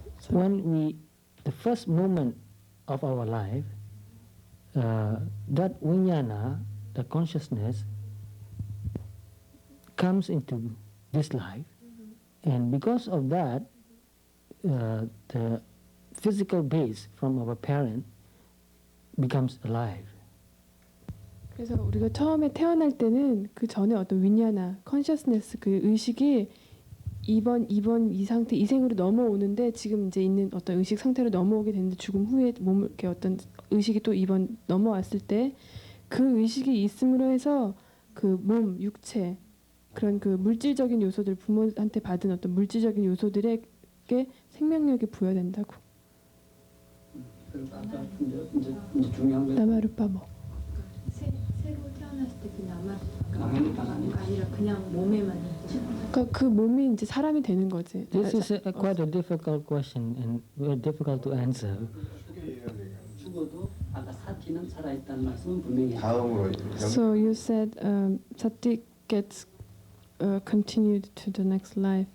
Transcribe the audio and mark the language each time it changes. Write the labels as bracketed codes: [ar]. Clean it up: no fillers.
[en] When the first moment of our life, that vijnana, the consciousness, comes into this life, and because of that, the physical base from our parent becomes alive. [ko] 그래서 우리가 처음에 태어날 때는 그 전에 어떤 위냐나, 컨셔스네스, 그 의식이 2번 이 상태 이생으로 넘어오는데 지금 이제 있는 어떤 의식 상태로 넘어오게 되는데 죽음 후에 몸을 이렇게 어떤 의식이 또 2번 넘어왔을 때 그 의식이 있음으로 해서 그 몸, 육체 그런 그 물질적인 요소들 부모한테 받은 어떤 물질적인 요소들에게 생명력이 부여된다고. 그리고 아까 이제 중요한 건 나마루파 뭐. 새로 태어났을 때 그 나마루파가 아니라 아니라 그냥 몸에만 있죠. 그러니까 그 몸이 이제 사람이 되는 거지. [en] This is quite a difficult question and very difficult to answer. [ko] 죽어도 아까 사티는 살아있다는 말씀은 분명히 했어요. 다음으로 [en] So you said sati gets continued to the next life.